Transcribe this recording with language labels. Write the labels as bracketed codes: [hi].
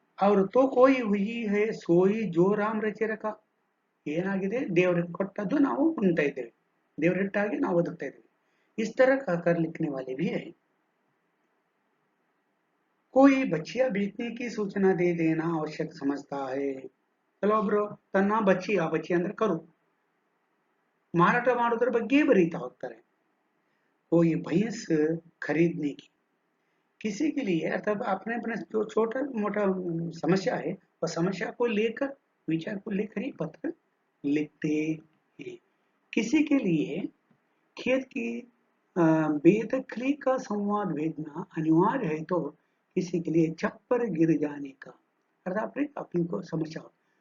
[hi] और तो कोई हुई है सोई जो राम रचे रखा, [kn] ಏನಾಗಿದೆ ದೇವರಿಗೆ ಕೊಟ್ಟದ್ದು ನಾವು ಉಣ್ತಾ ಇದ್ದೇವೆ, ದೇವರಿಟ್ಟ ಹಾಗೆ ನಾವು ಬದುಕ್ತಾ ಇದ್ದೇವೆ, [hi] इस तरह कहकर लिखने वाले भी है। कोई बच्चियां बेचने की सूचना दे देना आवश्यक समझता है। [kn] ಕೆಲವೊಬ್ರು ತನ್ನ ಬಚ್ಚಿ, ಆ ಬಚ್ಚಿ ಅಂದ್ರೆ ಕರು, ಮಾರಾಟ ಮಾಡೋದ್ರ ಬಗ್ಗೆ ಬರೀತಾ ಹೋಗ್ತಾರೆ। [hi] कोई भैंस खरीदने की, किसी के लिए अर्थात अपने अपने जो छोटा मोटा समस्या है वह समस्या को लेकर, विचार को लेकर ही पत्र लिखते हैं। किसी के लिए खेत की बेदखली का संवाद भेजना अनिवार्य है तो किसी के लिए छप्पर गिर जाने का, अर्थात अपनी को समस्या हो।